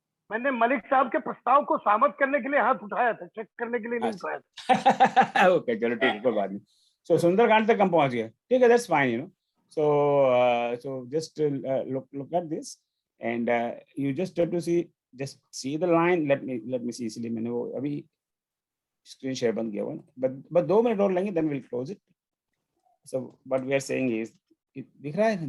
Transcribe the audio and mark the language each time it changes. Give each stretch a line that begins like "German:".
Hindi: मैंने मलिक साहब के प्रस्ताव को सहमत करने के लिए हाथ उठाया था, चेक करने के लिए नहीं उठाया था। ओके चलो ठीक है, कोई बात नहीं। सो सुंदरकांड तक हम पहुंच गए, ठीक है?
English: That's fine, you know. So just look at this and you just have to see the line. let me see,
Hindi: इसलिए मैंने वो अभी स्क्रीन शेयर बंद किया हुआ है, बट 2 मिनट और लेंगे,
English: then we'll close it. So what we are saying is,
Hindi: दिख रहा है?